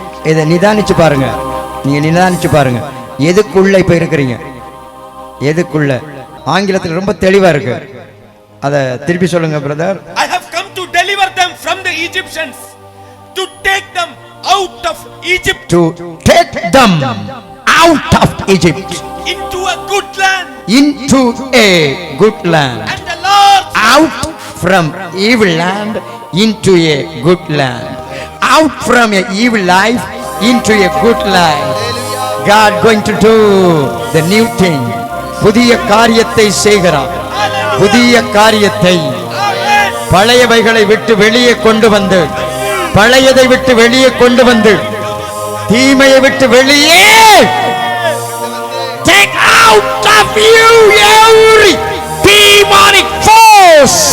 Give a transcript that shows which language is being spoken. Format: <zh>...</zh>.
<ta>இதை நிதானிச்சு பாருங்க. நீங்க நிதானிச்சு பாருங்க, எதுக்குள்ள இப்ப இருக்கிறீங்க, எதுக்குள்ள. ஆங்கிலத்தில் ரொம்ப தெளிவா இருக்கு. அத திருப்பி சொல்லுங்க brother.</ta> <en>I have come to deliver them from the Egyptians, to take them out of Egypt, To take them out of Egypt into a good land into a good land. and a large Out from evil land into a good land. Out from a evil life into a good life. God going to do the new thing.</en> <ta>புதிய காரியத்தை செய்கிறார். புதிய காரியத்தை பழையவைகளை விட்டு வெளியே கொண்டு வந்து, பழையதை விட்டு வெளியே கொண்டு வந்து, தீமையை விட்டு வெளியே</ta> <en>take out of you every demonic force.</en>